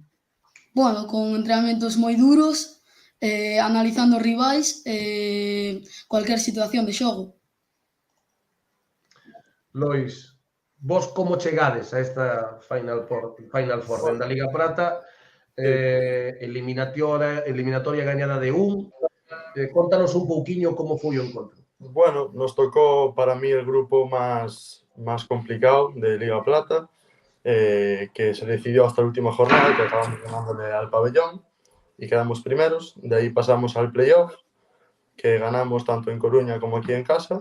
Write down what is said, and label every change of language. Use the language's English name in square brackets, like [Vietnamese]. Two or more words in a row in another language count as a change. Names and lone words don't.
[Galician] Bueno, con entrenamentos moi duros, analizando rivais cualquier situación de xogo. Lois, vos como chegades a esta Final Four dentro da Liga Prata, eliminatoria gañada de 1, contanos un pouquiño como foi o encontro. Bueno, [Spanish] nos tocó para mí el grupo más complicado de Liga Plata, que se decidió hasta la última jornada, que acabamos ganándole al Pabellón y quedamos primeros. De ahí pasamos al playoff, que ganamos tanto en Coruña como aquí en casa.